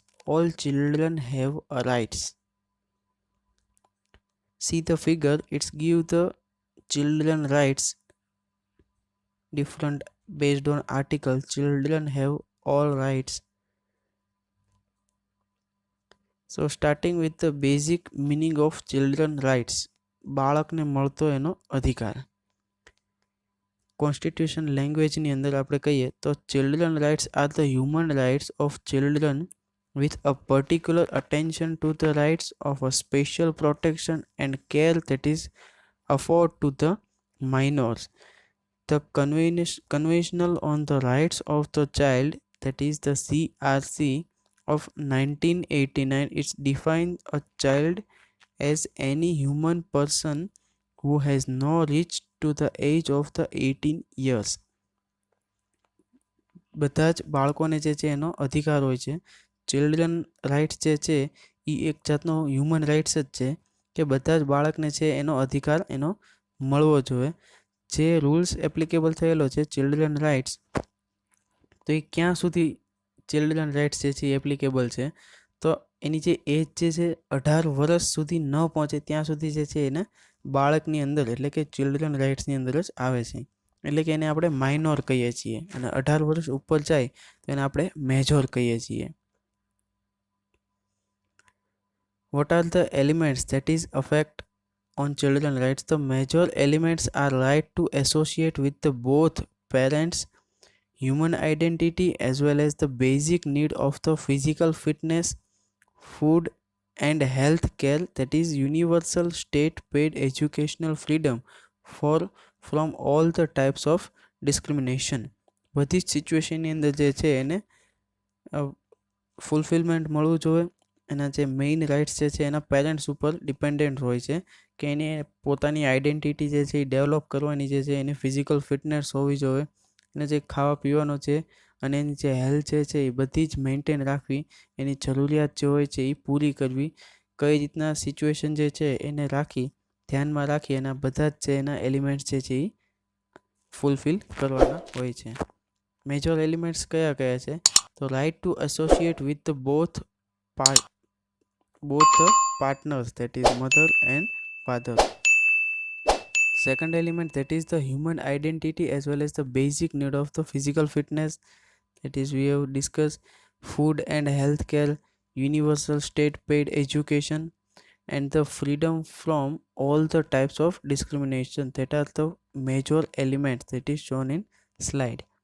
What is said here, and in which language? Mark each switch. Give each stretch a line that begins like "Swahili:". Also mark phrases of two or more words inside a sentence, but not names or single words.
English: All children have rights. See the figure, it's give the children rights different based on article. Children have all rights. So starting with the basic meaning of children rights.
Gujarati: બાળકને મળતો એનો અધિકાર. કોન્સ્ટિટ્યુશન લેંગ્વેજની અંદર આપણે કહીએ તો
English: children rights are the human rights of children with a particular attention to the rights of a special protection and care that is afforded to the minors. The Convention on the Rights of the Child, that is the CRC of 1989, it defines a child as any human person who has not reached to the age of the 18 years.
Gujarati: બધા જ બાળકોને જે છે એનો અધિકાર હોય છે.
English: children rights
Gujarati: જે છે એ એક જાતનો
English: human rights
Gujarati: જ છે કે બધા જ બાળકને છે એનો અધિકાર એનો મળવો જોઈએ. જે
English: rules applicable
Gujarati: થયેલો છે
English: children rights,
Gujarati: તો એ ક્યાં સુધી
English: children rights
Gujarati: જે છે એ એપ્લિકેબલ છે, તો એની જે એજ જે છે 18 વર્ષ સુધી ન પહોંચે ત્યાં સુધી જે છે એને બાળકની અંદર એટલે કે
English: children rights
Gujarati: અંદર જ આવે છે. એટલે કે એને આપણે માઇનોર કહીએ છીએ અને 18 વર્ષ ઉપર જાય તો એને આપણે મેજોર કહીએ છીએ.
English: What are the elements that is affect on children rights? The major elements are right to associate with the both parents, human identity as well as the basic need of the physical fitness, food and health care, that is universal state paid educational freedom from all the types of discrimination.
Gujarati: બધી જ સિચ્યુએશનની અંદર જે છે એને ફૂલફિલમેન્ટ મળવું જોઈએ. એના જે
English: main rights
Gujarati: જે છે એના પેરેન્ટ્સ ઉપર ડિપેન્ડન્ટ હોય છે કે એને પોતાની આઈડેન્ટિટી જે છે એ ડેવલપ કરવાની જે છે એની
English: physical fitness
Gujarati: હોવી જોઈએ, એને જે ખાવા પીવાનો છે અને એની જે હેલ્થ જે છે એ બધી જ મેન્ટેન રાખવી, એની જરૂરિયાત જે હોય છે એ પૂરી કરવી, કઈ રીતના સિચ્યુએશન જે છે એને રાખી ધ્યાનમાં રાખી એના બધા જ છે એના એલિમેન્ટ્સ જે છે એ ફૂલફિલ કરવાના હોય છે.
English: major elements
Gujarati: કયા કયા છે? તો
English: right to associate with the both the partners, that is mother and father. Second element, that is the human identity as well as the basic need of the physical fitness, that is we have discussed. Food and health care, universal state paid education and the freedom from all the types of discrimination, that are the major elements that is shown in slide.